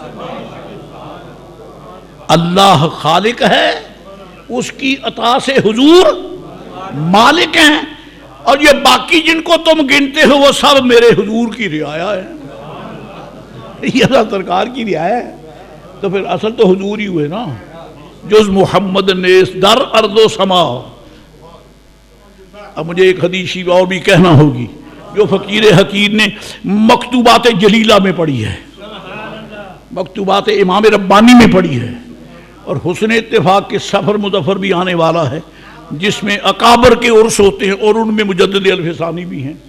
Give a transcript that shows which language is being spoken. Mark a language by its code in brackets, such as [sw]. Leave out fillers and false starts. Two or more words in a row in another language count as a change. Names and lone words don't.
[ur] اللہ خالق ہے، اس کی عطا سے حضور مالک ہیں، اور یہ باقی جن کو تم گنتے ہو وہ سب میرے حضور کی رعایا ہے. یہ اللہ سرکار کی رعایا ہے. تو پھر اصل تو حضور ہی ہوئے نا. [fa] جز محمد نیست در ارض و سما. [ur] اب مجھے ایک حدیث اور بھی کہنا ہوگی جو فقیر حکیم نے مکتوبات جلیلہ میں پڑھی ہے، مکتوبات امام ربانی میں پڑھی ہے، اور حسن اتفاق کے سفر مظفر بھی آنے والا ہے جس میں اکابر کے عرس ہوتے ہیں اور ان میں مجدد الفسانی بھی ہیں.